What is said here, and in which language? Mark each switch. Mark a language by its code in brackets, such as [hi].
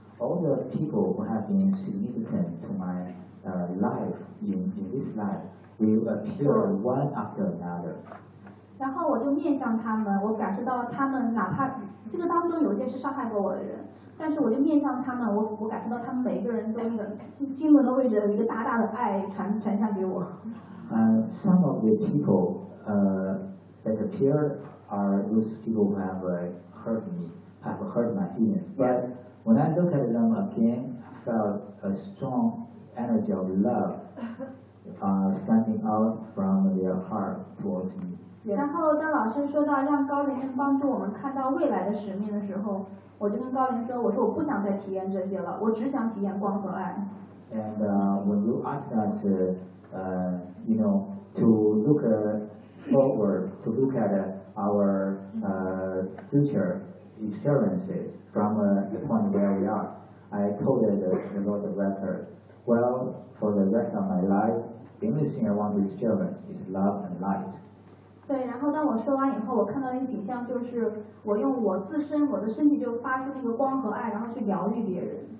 [en] All the people who have been significant to my life in this life will appear one after another. [zh] 然后我就面向他们，我感受到了他们哪怕这个当中有一些是伤害过我的人，但是我就面向他们，我感受到他们每一个人都一个心轮都会有一个大大的爱传向给我。 [en] Some of the people that appear are those people who have hurt me, have hurt my feelings. But when I look at them again, I felt a strong energy of love standing out from their heart towards me. [zh] 然后当老师说到让高龄人帮助我们看到未来的使命的时候，我就跟高龄说，我说我不想再体验这些了，我只想体验光和爱。 [en] And when you ask us, you know, to look forward, to look at our future experiences from the point where we are, I told the Lord the record, well, for the rest of my life, the only thing I want to experience is love and light. [zh] 对，然后当我说完以后，我看到那景象就是我用我自身我的身体就发出那个光和爱，然后去疗愈别人。